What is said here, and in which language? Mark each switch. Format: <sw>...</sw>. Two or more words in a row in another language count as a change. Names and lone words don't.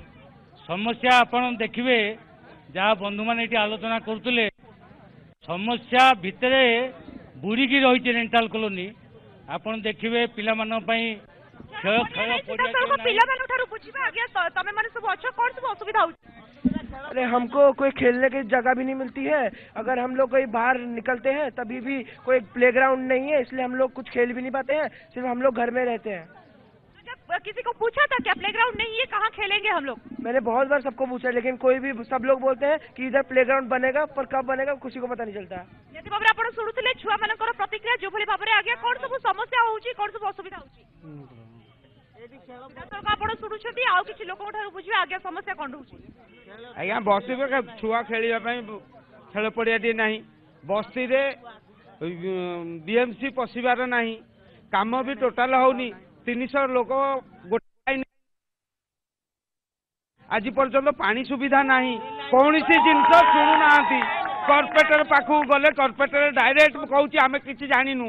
<or>ସମସ୍ୟା ଆପଣ ଦେଖିବେ ଯାହା ବନ୍ଧୁମାନେ ଏଠି ଆଲୋଚନା କରୁଥିଲେ ସମସ୍ୟା ଭିତରେ ବୁଡ଼ିକି ରହିଛି ରେଣ୍ଟାଲ କଲୋନୀ ଆପଣ ଦେଖିବେ ପିଲାମାନଙ୍କ ପାଇଁ ଖେଳ ପିଲାମାନଙ୍କ ଠାରୁ ବୁଝିବା ଆଜ୍ଞା ତମେ ମାନେ ସବୁ ଅଛ କ'ଣ ସବୁ ଅସୁବିଧା ହଉଛି</or> <hi>अरे हमको कोई खेलने की जगह भी नहीं मिलती है अगर हम लोग कहीं बाहर निकलते हैं तभी भी कोई प्लेग्राउंड नहीं है इसलिए हम लोग कुछ खेल भी नहीं पाते हैं सिर्फ हम लोग घर में रहते हैं किसी को पूछा था क्या प्लेग्राउंड नहीं है कहाँ खेलेंगे हम लोग मैंने बहुत बार सबको पूछा लेकिन कोई भी सब लोग बोलते हैं कि इधर प्लेग्राउंड बनेगा पर कब बनेगा किसी को पता नहीं चलता</hi> <or>निहाती भाବରେ ଆପଣ ଶୁଣୁଥିଲେ ଛୁଆମାନଙ୍କର ପ୍ରତିକ୍ରିୟା ଯୋଉଭଳି ଭାବରେ ଆଜ୍ଞା କ'ଣ ସବୁ ସମସ୍ୟା ହଉଛି କ'ଣ ସବୁ ଅସୁବିଧା ହଉଛି ଆପଣ ଶୁଣୁଛନ୍ତି ଆଉ କିଛି ଲୋକଙ୍କ ଠାରୁ ବୁଝିବେ ଆଜ୍ଞା ସମସ୍ୟା କ'ଣ ରହୁଛି ଆଜ୍ଞା ବସ୍ତିରେ ଛୁଆ ଖେଳିବା ପାଇଁ ଖେଳ ପଡ଼ିଆଟିଏ ନାହିଁ ବସ୍ତିରେ ବିଏମସି ପଶିବାର ନାହିଁ କାମ ବି ଟୋଟାଲ ହଉନି 300 ଲୋକ ଗୋଟାଏ ଆଜି ପର୍ଯ୍ୟନ୍ତ ପାଣି ସୁବିଧା ନାହିଁ କୌଣସି ଜିନିଷ ଶୁଣୁନାହାନ୍ତି କର୍ପୋରେଟର ପାଖକୁ ଗଲେ କର୍ପୋରେଟର ଡାଇରେକ୍ଟ କହୁଛି ଆମେ କିଛି ଜାଣିନୁ</or>